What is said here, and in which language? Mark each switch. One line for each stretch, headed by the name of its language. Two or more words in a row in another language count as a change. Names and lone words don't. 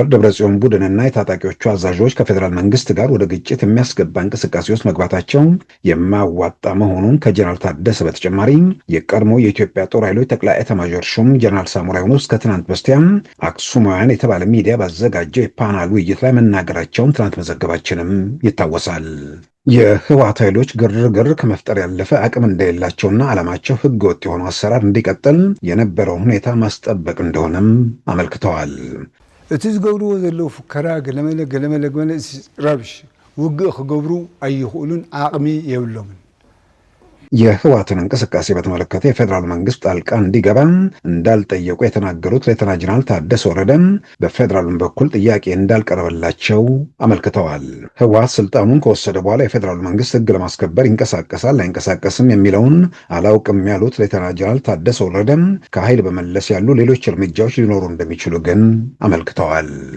Amharic: ደብረጽዮን ቡድንና የታጣቂዎቹ አዛዦች ከፌዴራል መንግስት ጋር ወደ ግጭት የሚያስገባ እንቅስቃሴ ውስጥ መግባታቸው ዋጣ መሆኑን ከጀነራል ታደሰ በተጨማሪ የቀድሞ የኢትዮጵያ ጦር ኃይሎች ጠቅላይ ኤታማዦር ሹም ጀነራል ሳሞራ ዩኑስ ከትናንት በስቲያ አክሱማውያን የተባለ ሚዲያ ባዘጋጀው የፓናል ውይይት ላይ መናገራቸውን ትናንት መዘገባችንም ይታወሳል። የህወሓት ኃይሎች ግርግር ከመፍጠር ያለፈ አቅም እንደሌላቸውና ዓላማቸው ህገ ወጥ የሆነው አሰራር እንዲቀጥል የነበረውን ሁኔታ ማስጠበቅ እንደሆነም አመልክተዋል።
Tigrinya: እቲ ዝገብርዎ ዘለዉ ፉከራ ገለመለ ረብሽ ውግእ ክገብሩ አይኽእሉን፣ አቅሚ የብሎምን።
Amharic: የህወሓትን እንቅስቃሴ በተመለከተ የፌዴራል መንግስት ጣልቃ እንዲገባ እንዳልጠየቁ የተናገሩት ሌተና ጀነራል ታደሰ ወረደ በፌዴራሉም በኩል ጥያቄ እንዳልቀረበላቸው አመልክተዋል። ህወሓት ስልጣኑን ከወሰደ በኋላ የፌዴራሉ መንግስት ህግ ለማስከበር ይንቀሳቀሳል አይንቀሳቀስም የሚለውን አላውቅም ያሉት ሌተና ጀነራል ታደሰ ወረደ ከኃይል በመለስ ያሉ ሌሎች እርምጃዎች ሊኖሩ እንደሚችሉ ግን አመልክተዋል።